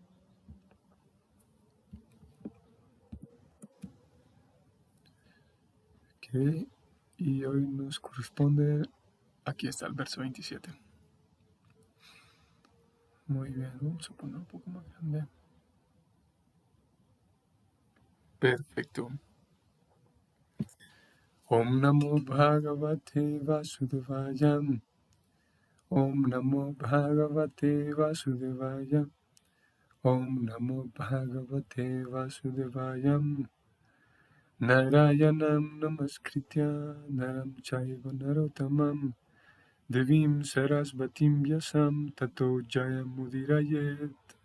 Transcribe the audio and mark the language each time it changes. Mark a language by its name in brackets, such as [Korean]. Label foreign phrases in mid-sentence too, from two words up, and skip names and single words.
[Spanish] Ok, y hoy nos corresponde, aquí está el verso 27. Muy bien, vamos a poner un poco más grande. Perfecto. [Sanskrit] Om Namo Bhagavate Vasudevaya. Om Namo Bhagavate Vasudevaya. Om Namo Bhagavate Vasudevaya. Narayanam Namaskritya Naram Chaiva Narottamam Devim Sarasvatim Vyasam Tato Jayamudiraye.